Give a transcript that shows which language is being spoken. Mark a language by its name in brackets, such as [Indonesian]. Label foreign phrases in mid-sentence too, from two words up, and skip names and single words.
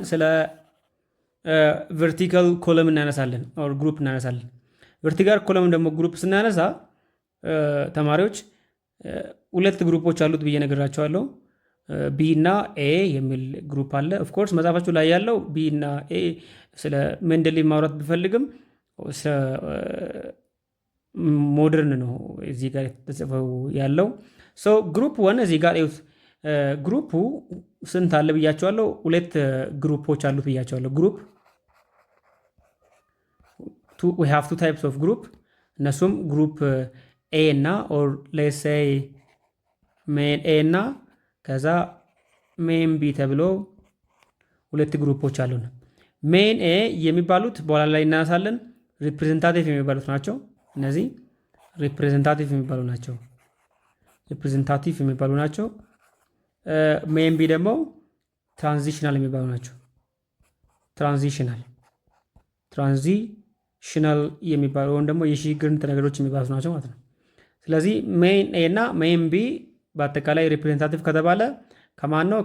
[Amharic] ስለ ቨርቲካል ኮለም እናነሳለን፣ ኦር ግሩፕ እናነሳለን። ቨርቲካል ኮለም ደግሞ ግሩፕ ስናነሳ ተማሪዎች 2 ግሩፖች አሉት ብዬ ነግራቸዋለሁ። ቢ እና ኤ የሚል ግሩፕ አለ። ኦፍኮርስ መጽሐፋችሁ ላይ ያለው ቢ እና ኤ ስለ ሜንደሌቭ ማውራት ቢፈልግም ሞደርን ነው እዚህ ጋር የተጽፈው ያለው። ግሩፕ 1 እዚህ ጋር ግሩፑ ስንት አለ ብያቸዋለሁ? 2 ግሩፖች አሉት ብያቸዋለሁ። ግሩፕ [English] we have 2 types of group። [Amharic] እነሱም ግሩፕ ኤ እና [English] or let's say [Amharic] ሜን ኤ እና ከዛ ሜን ቢ ተብሎ 2 ግሩፖች አሉን። ሜን ኤ የሚባሉት በኋላ ላይ እናነሳለን። ሪፕሬዘንታቲቭ የሚባሉት ናቸው። እነዚህ ሪፕሬዘንታቲቭ የሚባሉ ናቸው። ሜን ቢ ደግሞ ትራንዚሽናል የሚባሉ ናቸው። ትራንዚሽናል የሚባሉ ወይም ደግሞ የሽግግር ነገሮች የሚባሉት ናቸው ማለት ነው። ስለዚህ ሜን ኤ እና ሜን ቢ በአጠቃላይ ሪፕሬዘንታቲቭ ከተባለ ከማን ነው?